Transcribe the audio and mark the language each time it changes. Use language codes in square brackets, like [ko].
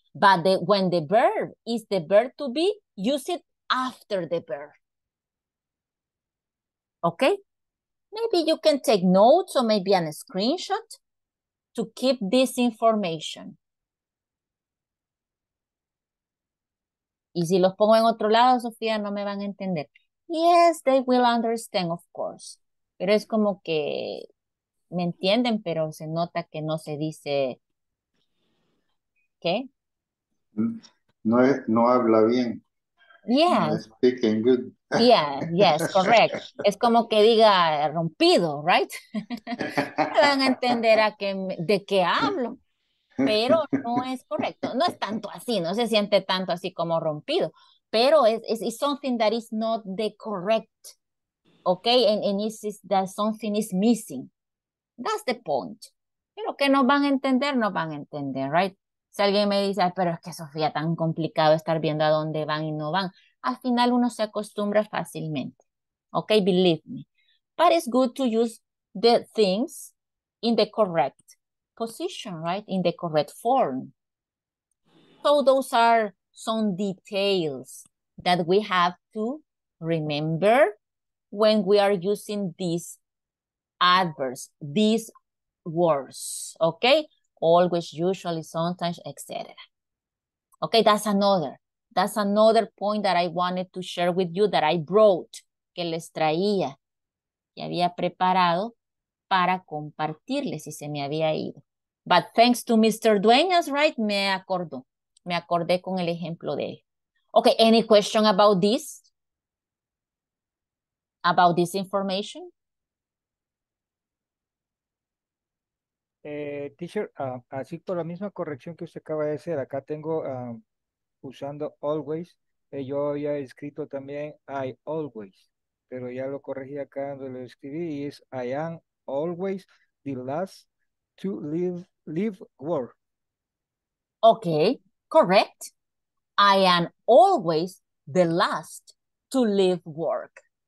[en] But when the verb is the verb to be, use it after the verb. Okay? Maybe you can take notes or maybe a screenshot to keep this information. [es] Y si los pongo en otro lado, Sofía, no me van a entender. [en] Yes, they will understand, of course. [es] Pero es como que me entienden, pero se nota que no se dice, ¿qué? No habla bien. No [en] Yes, speaking good. yes, correct. [es] Es como que diga rompido, right? Me van a entender de qué hablo, pero no es correcto. No es tanto así, no se siente tanto así como rompido, pero [en] it's something that is not the correct, okay? And that something is missing. That's the point. [es] Pero que nos van a entender, right? Si alguien me dice, "Ay, pero es que Sofía, tan complicado estar viendo a dónde van y no van", al final uno se acostumbra fácilmente. [en] Okay, believe me. But it's good to use the things in the correct position, right? In the correct form. So those are some details that we have to remember when we are using these adverbs, these words, okay? Always, usually, sometimes, etc. Okay, that's another point that I wanted to share with you that I brought, [es] que les traía, que había preparado para compartirles y se me había ido. [en] But thanks to Mr. [es] Dueñas, right, me acordé con el ejemplo de él. [en] Okay, any question about this? About this information? [es] Teacher, así por la misma corrección que usted acaba de hacer, acá tengo usando always, yo había escrito también I always, pero ya lo corregí acá donde lo escribí y es [en] I am always the last to leave work. Okay, correct. I am always the last to leave work.